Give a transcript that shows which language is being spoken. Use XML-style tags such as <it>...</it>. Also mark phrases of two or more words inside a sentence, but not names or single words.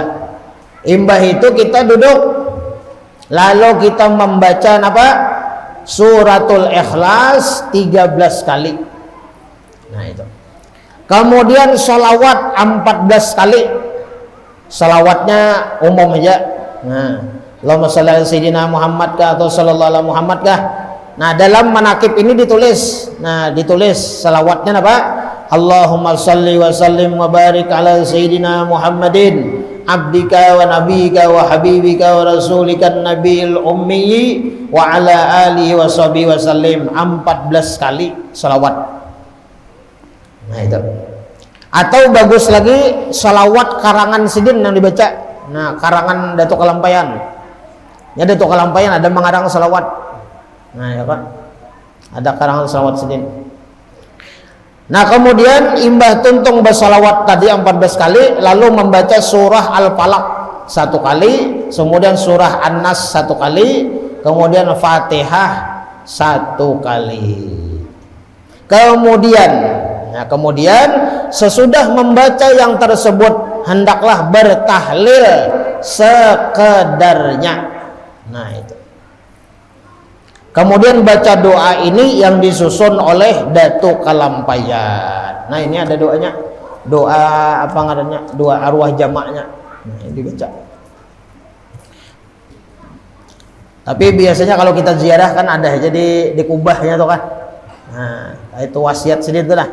<bjn>Imbah itu kita duduk, lalu kita membaca apa? Suratul Ikhlas 13 kali. Nah itu. Kemudian salawat 14 kali. Salawatnya umum aja. Nah,</bjn> <ar>اللهم صل على سيدنا محمد</ar> <bjn>kah atau</bjn> <ar>صلى الله عليه محمد kah.</ar> <bjn>Nah, dalam manakib ini ditulis. Nah, ditulis salawatnya apa?</bjn> <ar>اللهم صل وسلم وبارك على سيدنا محمد عبدك ونبيك وحبيبك ورسولك النبي الأمي وعلى آله وصحبه وسلم.</ar> <bjn>14 kali salawat. Nah itu. Atau bagus lagi salawat karangan Sidin yang dibaca. Nah, karangan Datuk Kalampayan. Ya, Datuk Kalampayan ada mengarang salawat. Nah ya kan, ada karangan salawat Sidin. Nah, kemudian imbah tuntung bersalawat tadi 14 kali, lalu membaca surah Al-Falaq 1 kali, kemudian surah An-Nas 1 kali, kemudian Fatihah 1 kali. Kemudian sesudah membaca yang tersebut hendaklah bertahlil sekedarnya. Nah itu. Kemudian baca doa ini yang disusun oleh Datuk Kalampayan. Nah ini ada doanya, doa apa ngarannya, doa arwah jamaknya. Nah ini dibaca. Tapi biasanya kalau kita ziarah kan ada aja di kubahnya tuh kan. Nah itu wasiat sedikit lah.</bjn>